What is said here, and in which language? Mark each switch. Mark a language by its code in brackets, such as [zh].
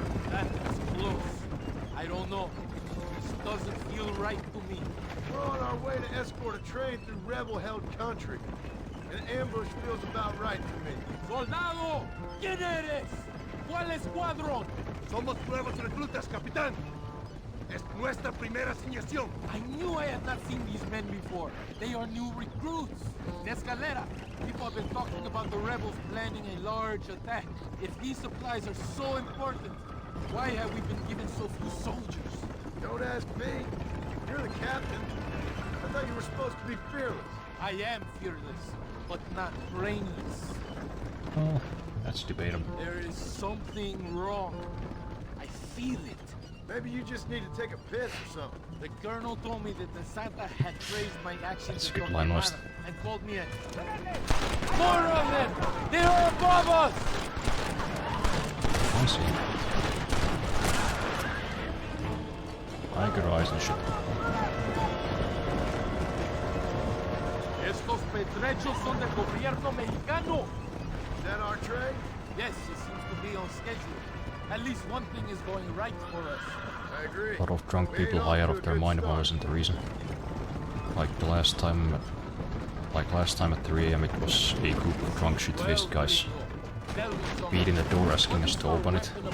[en] That was close. I don't know. This doesn't feel right to me. We're on our way to escort a train through rebel-held country. An ambush feels about right to me. [es] ¡Soldado! ¿Quién eres? ¿Cuál escuadrón? Somos nuevos reclutas, capitán. Es nuestra primera asignación. [en] I knew I had not seen these men before. They are new recruits. In Escalera, people have been talking about the rebels planning a large attack. If these supplies are so important, why have we been given so few soldiers? Don't ask me. You're the captain. I thought you were supposed to be fearless. I am fearless, but not brainless. Oh, that's debatable. There is something wrong. I feel it. Maybe you just need to take a piss or something. The colonel told me that the Santa had praised my actions That's a in good Guatemala line, West. and called me a... More of them! They are above us! I see. Tiger eyes and shit. [es] Estos petrechos son del gobierno mexicano. [en] Is that our train? Yes, it seems to be on schedule. At least one thing is going right for us. I agree. A lot of drunk people high out of their mind wasn't the reason. Like last time at 3 AM it was a group of drunk shit-faced guys beating the door asking us to open it.